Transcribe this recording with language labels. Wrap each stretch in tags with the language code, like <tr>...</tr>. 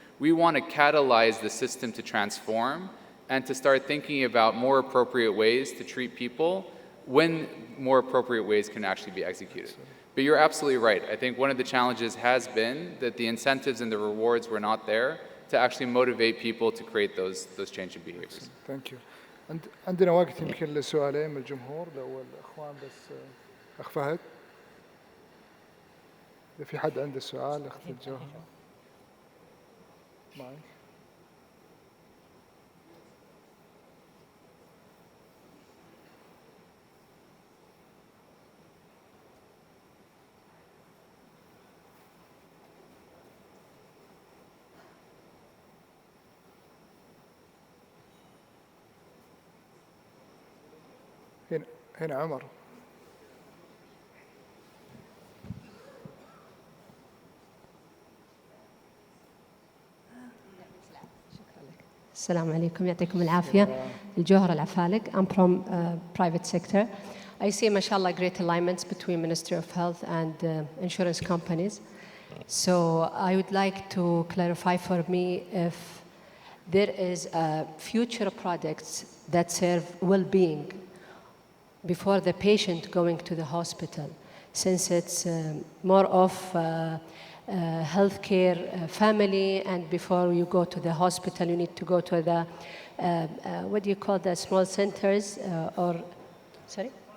<en>We want to catalyze the system to transform and to start thinking about more appropriate ways to treat people when more appropriate ways can actually be executed. But you're absolutely right. I think one of the challenges has been that the incentives and the rewards were not there to actually motivate people to create those change in behaviors. Thank you.</en> <ar>عندنا وقت يمكن لسؤالين من الجمهور لو الأخوان بس أخ فهد. إذا في حد عنده سؤال أخت الجوهر. معك. هنا عمر. السلام عليكم يعطيكم العافية.</ar> <en>الجوهر العفالق. I'm from private sector. I see mashallah great alignments between Ministry of Health and insurance companies. So I would like to clarify for me if there is future products that serve well-being before the patient going to the hospital, since it's more of healthcare family, and before you go to the hospital, you need to go to the, what do you call the small centers, sorry?</en>